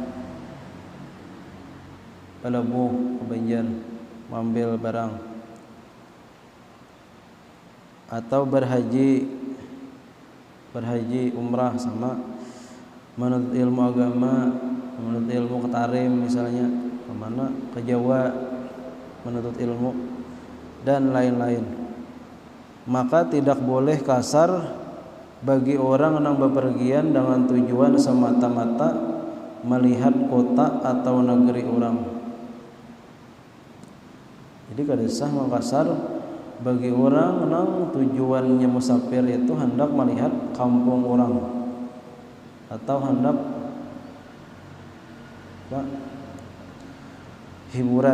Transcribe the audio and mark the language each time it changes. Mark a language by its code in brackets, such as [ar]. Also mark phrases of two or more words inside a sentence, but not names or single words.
[bjn] pelebuh ke Banjar mengambil barang, atau berhaji umrah, sama menuntut ilmu agama, menuntut ilmu ke Tarim misalnya, kemana ke Jawa menuntut ilmu dan lain-lain. [id] Maka tidak boleh kasar bagi orang yang bepergian dengan tujuan semata-mata melihat kota atau negeri orang. [bjn] Jadi kada sah makasar bagi orang yang tujuannya musafir itu hendak melihat kampung orang atau hendak hiburan.